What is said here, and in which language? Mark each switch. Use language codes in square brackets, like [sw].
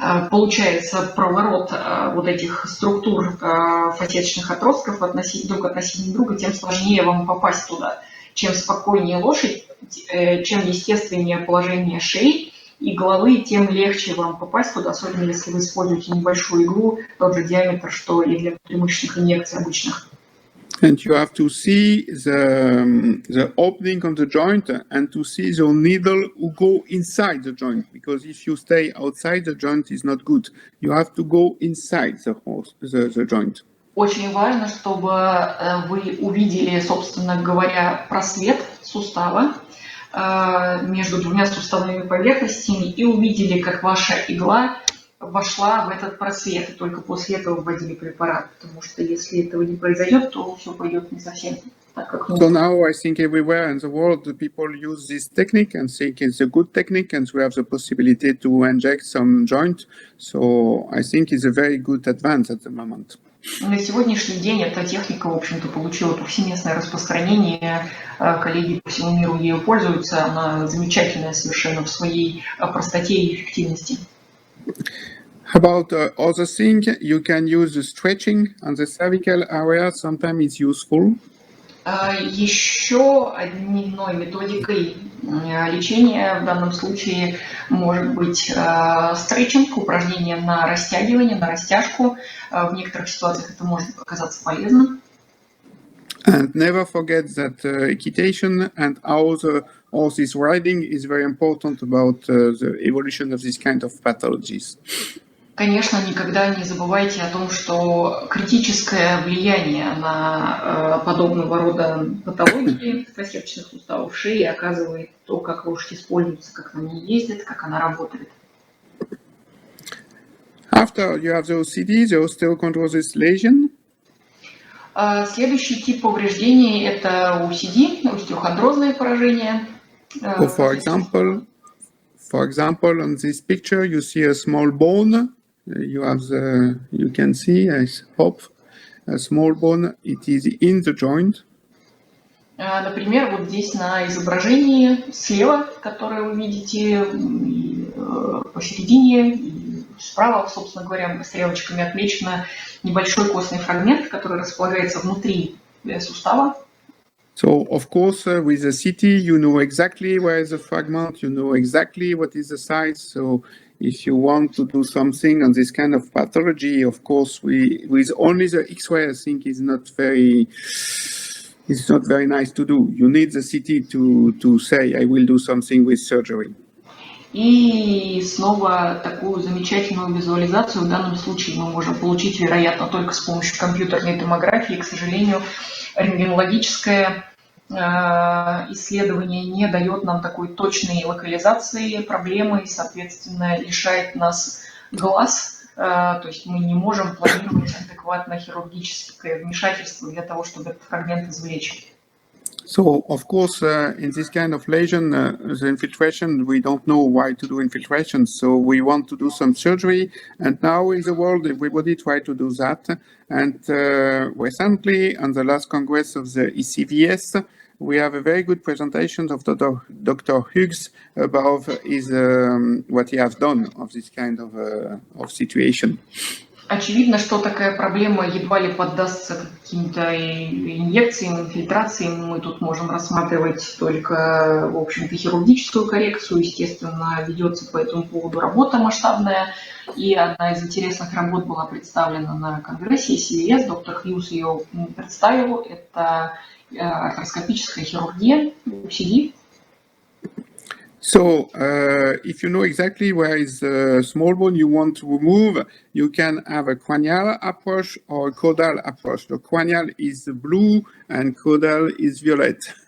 [ru] получается проворот вот этих структур фасеточных отростков друг относительно друга, тем сложнее вам попасть туда. Чем спокойнее лошадь, чем естественнее положение шеи и головы, тем легче вам попасть туда, особенно если вы используете небольшую иглу, тот же диаметр, что и для внутримышечных инъекций обычных. [en] And you have to see the opening of the joint and to see the needle who go inside the joint, because if you stay outside the joint is not good. You have to go inside the joint. [ru] Очень важно, чтобы вы увидели, собственно говоря, просвет сустава между двумя суставными поверхностями и увидели, как ваша игла вошла в этот просвет, и только после этого вводили препарат, потому что если этого не произойдет, то все пойдет не совсем так, как нужно. [en] So now I think everywhere in the world the people use this technique and think it's a good technique, and we have the possibility to inject some joint. So I think it's a very good advance at the moment. [ru] На сегодняшний день эта техника, в общем-то, получила повсеместное распространение, коллеги по всему миру ею пользуются, она замечательная совершенно в своей простоте и эффективности. [en] About other thing, you can use the stretching on the cervical area. Sometimes it's useful. [ru] Еще одной методикой лечения в данном случае может быть стретчинг, упражнение на растягивание, на растяжку. В некоторых ситуациях это может оказаться полезным. [en] And never forget that equitation and how the horse is riding is very important about the evolution of this kind of pathologies. [ru] Конечно, никогда не забывайте о том, что критическое влияние на подобного рода патологии фасеточных суставов шеи оказывает то, как лошадь используется, как на ней ездит, как она работает. [en] After you have the OCD, the osteochondrosis lesion. [ru] Следующий тип повреждений – это OCD, остеохондрозное поражение. [en] For example, on this picture, you see a small bone. You can see, I hope, a small bone. It is in the joint. [ru] Например, вот здесь на изображении слева, которое вы видите, посередине, и справа, собственно говоря, стрелочками отмечено небольшой костный фрагмент, который располагается внутри сустава. [en] So, of course, with the CT, you know exactly where is the fragment, you know exactly what is the size. So, if you want to do something on this kind of pathology, of course, with only the X-ray, I think is not very nice to do. You need the CT to say, I will do something with surgery. [ru] И снова такую замечательную визуализацию в данном случае мы можем получить, вероятно, только с помощью компьютерной томографии. К сожалению, рентгенологическое исследование не дает нам такой точной локализации проблемы и, соответственно, лишает нас глаз. То есть мы не можем планировать адекватно хирургическое вмешательство для того, чтобы этот фрагмент извлечь. [en] So, of course, in this kind of lesion, the infiltration, we don't know why to do infiltration. So we want to do some surgery. And now in the world, everybody try to do that. And recently, on the last Congress of the ECVS, we have a very good presentation of Dr. Hughes about what he has done of this kind of situation. [ru] Очевидно, что такая проблема едва ли поддастся каким-то инъекциям, инфильтрациям. Мы тут можем рассматривать только, в общем-то, хирургическую коррекцию. Естественно, ведется по этому поводу работа масштабная. И одна из интересных работ была представлена на Конгрессе CVS. Доктор Хьюз ее представил. Это артроскопическая хирургия, OCD. [en] So, if you know exactly where is the small bone you want to remove, you can have a cranial approach or a caudal approach. The cranial is blue and caudal is violet.